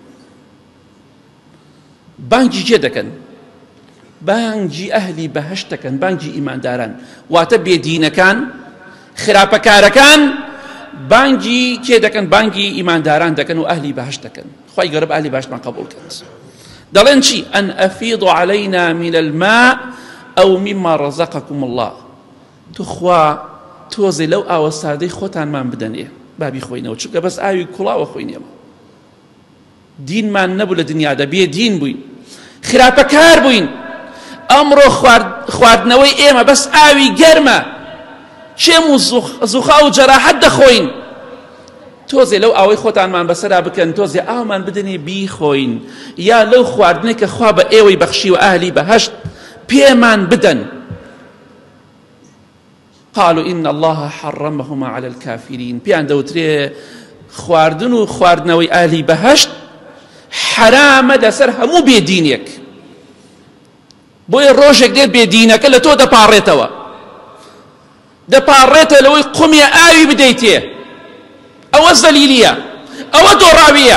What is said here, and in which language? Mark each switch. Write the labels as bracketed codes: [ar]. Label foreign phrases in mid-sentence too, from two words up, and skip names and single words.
[ckb] بانگی جێ دەکەن بانگی ئەهلی بەهەشت دەکەن بانگی ئیمانداران واتە بێدینەکان خراپەکارەکان بانگی کێ دەکەن بانگی ئیمانداران دەکەن و ئەهلی بەهەشت دەکەن خوای گەورە بە ئەهلی بەهەشتمان قبوڵ کات دەڵێن چی [ar] ئەن ئەفیض عەلەینا من الماء ئەو مما ڕەزەقەکم الله [ckb] توخوا تۆزێ لەو ئاوە سادەی خۆتانمان بدەنێ بابی خۆینەوە چونکە بەس ئاوی کوڵاوە خۆینێمە دینمان نەبوو لە دنیادا بێ دین بووین خراپەکار بووین ئەمڕۆ خواردنەوەی ئێمە بەس ئاوی گەرمە چێم و زوخا و جەراحەت دەخۆین تۆزێ لەو ئاوەی خۆتانمان بەسەرا بکەن تۆزێ ئاومان بدەنێ بیخۆین یا لەو خواردنەی کە خوا بە ئێوەی بەخشی و ئاهلی بەهەشت پێمان بدەن [ar] قالوا إن الله حرمهما على الكافرين [ckb] پیان دەوترێ خواردن و خواردنەوەی ئاهلی بەهەشت حرامە لەسەر هەموو بێدینێک بۆیە ڕۆژێک دێت بێدینەکە لە تۆ دەپاڕێتەوە دەپاڕێتە لەوەی قومیە ئاوی بدەیتێ ئەوە زەلیلیە ئەوە دۆڕاویە